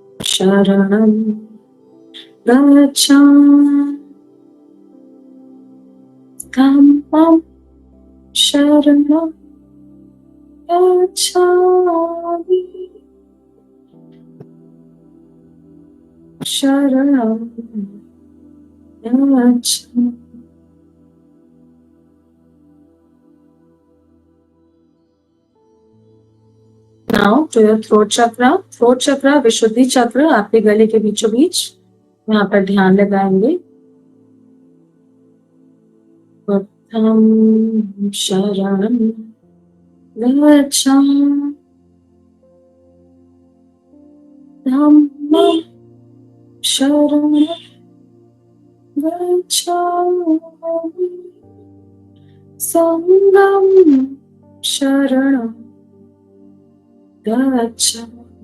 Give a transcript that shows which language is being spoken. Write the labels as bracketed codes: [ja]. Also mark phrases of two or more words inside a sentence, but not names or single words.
[pi] शरणं गच्छामि धम्मं शरणं गच्छामि शरणं गच्छामि. [en] Now to your throat chakra. Throat chakra, [hi] विशुद्धि चक्र आपके गले के बीचों बीच, यहाँ पर ध्यान लगाएंगे. [pi] बुद्धं शरणं गच्छामि धम्मं शरणं गच्छामि संघं शरणं गच्छामि.